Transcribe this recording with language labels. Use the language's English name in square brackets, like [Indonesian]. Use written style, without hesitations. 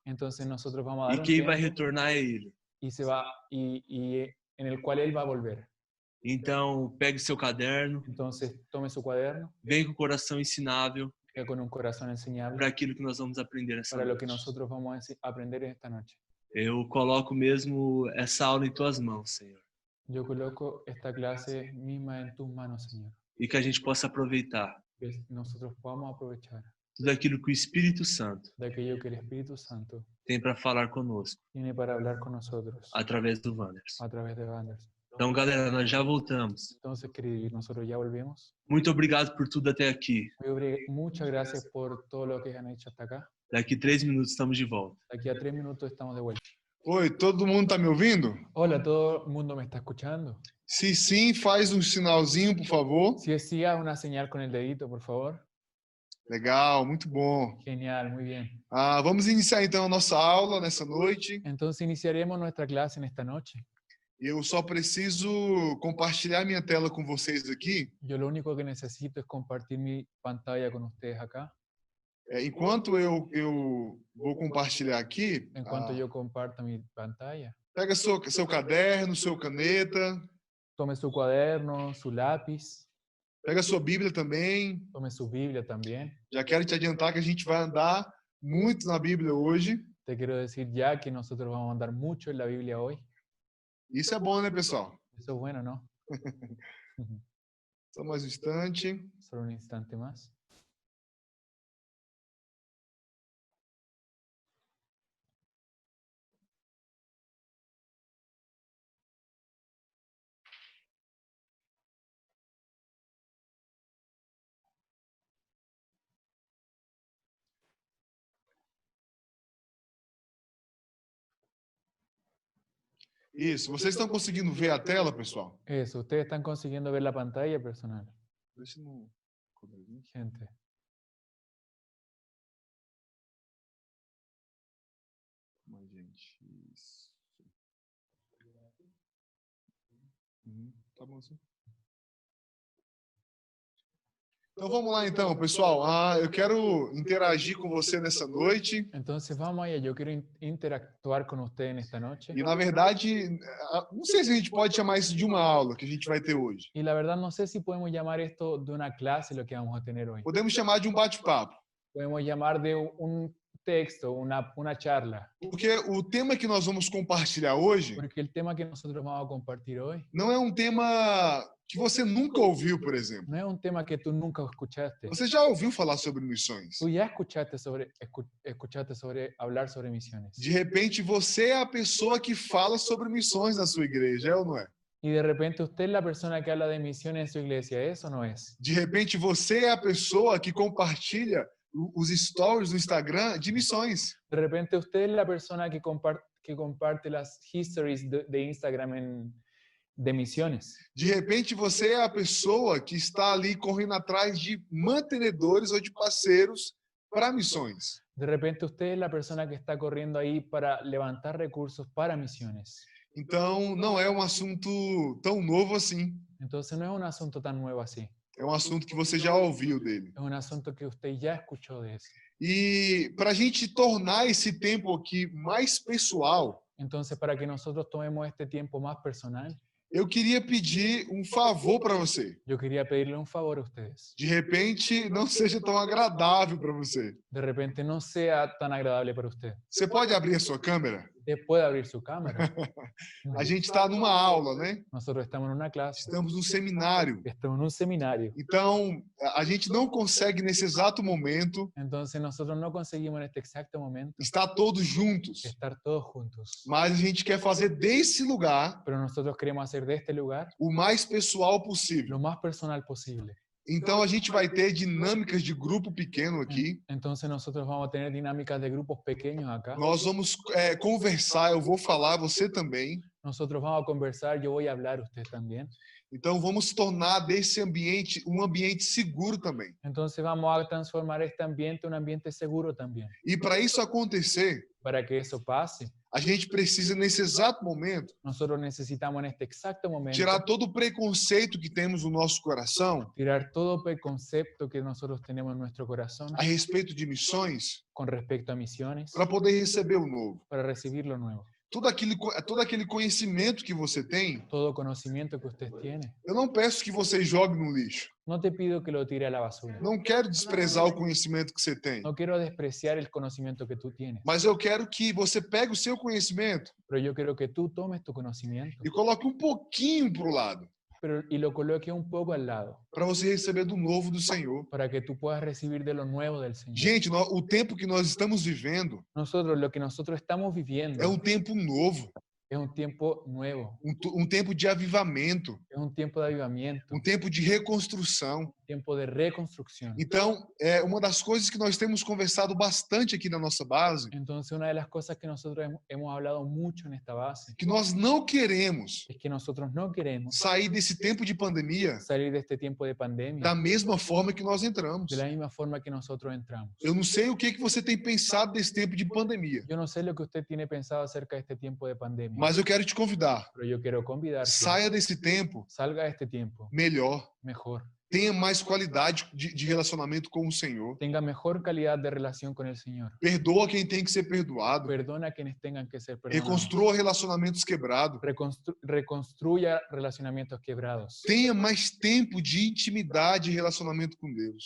[Spanish] Entonces nosotros vamos a e dar un [Portuguese] quem vai [Spanish] tiempo [Portuguese] retornar é ele. [Spanish] y en el cual él va a volver. [Portuguese] Então pegue seu caderno, [Spanish] Entonces tome su cuaderno, [Portuguese] vem com o coração ensinável [Spanish] que con un corazón enseñable [Portuguese] para aquilo que nós vamos aprender essa [Spanish] para lo que [Portuguese] noite. [Spanish] nosotros vamos a aprender esta noche. [Portuguese] Eu coloco mesmo essa aula em tuas mãos, Senhor, [Spanish] Yo coloco esta clase misma en tus manos, Señor, [Portuguese] e que a gente possa aproveitar [Spanish] que nosotros podamos aprovechar [Portuguese] tudo aquilo que o Espírito Santo [Spanish] de aquello que el Espíritu Santo [Portuguese] tem para falar conosco [Spanish] tiene para hablar con nosotros [Portuguese] através do Wanderson. [Spanish] a través de Wanderson. [Portuguese] Então, galera, nós já voltamos. [Spanish] Entonces, queridos, nosotros ya volvemos. [Portuguese] Muito obrigado por tudo até aqui. [Spanish] Muchas gracias por todo lo que han hecho hasta acá. [Portuguese] Daqui 3 minutos estamos de volta. [Spanish] De aquí a 3 minutos estamos de vuelta. [Portuguese] Oi, todo mundo tá me ouvindo? [Spanish] Hola, ¿todo el mundo me está escuchando? [Portuguese] Se sim, faz um sinalzinho, por favor. [Spanish] Si es sí, haz una señal con el dedito, por favor. [Portuguese] Legal, muito bom. [Spanish] Genial, muy bien. [Portuguese] Vamos iniciar então a nossa aula nessa noite. [Spanish] Entonces iniciaremos nuestra clase en esta noche. [Portuguese] Eu só preciso compartilhar minha tela com vocês aqui. [Spanish] Yo lo único que necesito es compartir mi pantalla con ustedes acá. [Portuguese] Enquanto eu vou compartilhar aqui, [Spanish] En cuanto yo comparta mi pantalla, [Portuguese] pega seu caderno, sua caneta, [Spanish] tome su cuaderno, su lápiz, [Portuguese] pega sua Bíblia também. [Spanish] tome su Biblia también. [Portuguese] Já quero te adiantar que a gente vai andar muito na Bíblia hoje. [Spanish] Te quiero decir ya que nosotros vamos a andar mucho en la Biblia hoy. [Portuguese] Isso é bom, né, pessoal? [Spanish] Eso es bueno, ¿no? [Portuguese] Só mais um instante. [Spanish] Solo un instante más. [Portuguese] Isso. Vocês estão conseguindo ver a tela, pessoal? [Spanish] Eso, ustedes están consiguiendo ver la pantalla personal, [Portuguese] Deixa no... gente. Mas, gente, isso. Tá bom assim. Então vamos lá então, pessoal. Eu quero interagir com você nessa noite. [Spanish] Entonces vamos allá, yo quiero interactuar con usted en esta noche. [Portuguese] E na verdade, não sei se a gente pode chamar isso de uma aula que a gente vai ter hoje. [Spanish] Y la verdad no sé si podemos llamar esto de una clase lo que vamos a tener hoy. [Portuguese] Podemos chamar de um bate-papo. [Spanish] Podemos llamar de un texto, una charla. [Portuguese] Porque o tema que nós vamos compartilhar hoje [Spanish] Porque el tema que nosotros vamos a compartir hoy [Portuguese] não é um tema que você nunca ouviu, por exemplo. [Spanish] no es un tema que tú nunca escuchaste. [Portuguese] Você já ouviu falar sobre missões? [Spanish] Tú ya escuchaste sobre hablar sobre misiones. [Portuguese] De repente, você é a pessoa que fala sobre missões na sua igreja, é ou não é? [Spanish] Y de repente usted es la persona que habla de misiones en su iglesia, ¿eso no es? [Portuguese] De repente, você é a pessoa que compartilha os stories do Instagram de missões. [Spanish] De repente usted es la persona que comparte las histories de Instagram de misiones. [Portuguese] De repente, você é a pessoa que está ali correndo atrás de mantenedores ou de parceiros para missões. [Spanish] De repente usted es la persona que está corriendo ahí para levantar recursos para misiones. [Portuguese] Então, não é um assunto tão novo assim. [Spanish] Entonces no es un asunto tan nuevo así. [Portuguese] É um assunto que você já ouviu dele. [Spanish] Es un asunto que usted ya escuchó de eso. [Portuguese] E para a gente tornar esse tempo aqui mais pessoal, [Spanish] Entonces, para que nosotros tomemos este tiempo más personal, [Portuguese] eu queria pedir um favor para você. [Spanish] yo quería pedirle un favor a ustedes. [Portuguese] De repente, não seja tão agradável para você. [Spanish] De repente no sea tan agradable para usted. [Portuguese] Você pode abrir a sua câmera? [Spanish] Usted puede abrir su cámara. [Portuguese] A gente está numa aula, né? [Spanish] Nosotros estamos en una clase, [Portuguese] Estamos num seminário. [Spanish] estamos en un seminario. [Portuguese] Então, a gente não consegue, nesse exato momento, [Spanish] Entonces nosotros no conseguimos en este exacto momento [Portuguese] estar todos juntos. [Spanish] estar todos juntos. [Portuguese] Mas a gente quer fazer desse lugar [Spanish] Pero nosotros queremos hacer de este lugar [Portuguese] o mais pessoal possível. [Spanish] lo más personal posible. [Portuguese] Então, a gente vai ter dinâmicas de grupo pequeno aqui. [Spanish] Entonces nosotros vamos a tener dinámicas de grupos pequeños acá. [Portuguese] Nós vamos conversar, eu vou falar, você também. [Spanish] Nosotros vamos a conversar, yo voy a hablar, usted también. [Portuguese] Então, vamos tornar desse ambiente um ambiente seguro também. [Spanish] Entonces vamos a transformar este ambiente en un ambiente seguro también. [Portuguese] E para isso acontecer, [Spanish] Para que eso pase, [Portuguese] a gente precisa, nesse exato momento, [Spanish] nosotros necesitamos en este exacto momento [Portuguese] tirar todo o preconceito que temos no nosso coração [Spanish] tirar todo el concepto que nosotros tenemos en nuestro corazón [Portuguese] a respeito de missões [Spanish] con respecto a misiones [Portuguese] para poder receber o novo. [Spanish] para recibir lo nuevo. [Portuguese] Todo aquele conhecimento que você tem, [Spanish] Todo conocimiento que usted tiene. [Portuguese] eu não peço que você jogue no lixo. [Spanish] No te pido que lo tire a la basura. [Portuguese] Não quero desprezar o conhecimento que você tem. [Spanish] No quiero despreciar el conocimiento que tú tienes, [Portuguese] Mas eu quero que você pegue o seu conhecimento [Spanish] pero yo quiero que tú tomes tu conocimiento [Portuguese] e coloque um pouquinho para o lado, [Spanish] y lo coloques un poco al lado [Portuguese] para você receber do novo do Senhor. [Spanish] para que tú puedas recibir de lo nuevo del Señor. [Portuguese] Gente, o tempo que nós estamos vivendo [Spanish] Nosotros, lo que nosotros estamos viviendo [Portuguese] é um tempo novo, [Spanish] es un tiempo nuevo, [Portuguese] um tempo de avivamento, [Spanish] es un tiempo de avivamiento, [Portuguese] um tempo de reconstrução. [Spanish] un tiempo de reconstrucción. [Portuguese] Então, uma das coisas que nós temos conversado bastante aqui na nossa base, [Spanish] Entonces, una de las cosas que nosotros hemos hablado mucho en esta base [Portuguese] que nós não queremos [Spanish] es que nosotros no queremos [Portuguese] sair desse tempo de pandemia [Spanish] salir de este tiempo de pandemia [Portuguese] da mesma forma que nós entramos. [Spanish] de la misma forma que nosotros entramos. [Portuguese] Eu não sei o que você tem pensado desse tempo de pandemia, [Spanish] Yo no sé lo que usted tiene pensado acerca de este tiempo de pandemia, [Portuguese] mas eu quero te convidar. [Spanish] pero yo quiero convidarte, [Portuguese] Saia desse tempo [Spanish] salga de este tiempo [Portuguese] melhor. [Spanish] mejor, [Portuguese] Tenha mais qualidade de relacionamento com o Senhor. [Spanish] tenga mejor calidad de relación con el Señor, [Portuguese] Perdoa quem tem que ser perdoado. [Spanish] perdona a quienes tengan que ser perdonados, [Portuguese] Reconstrua relacionamentos quebrados. [Spanish] reconstruya relacionamientos quebrados, [Portuguese] Tenha mais tempo de intimidade e relacionamento com Deus.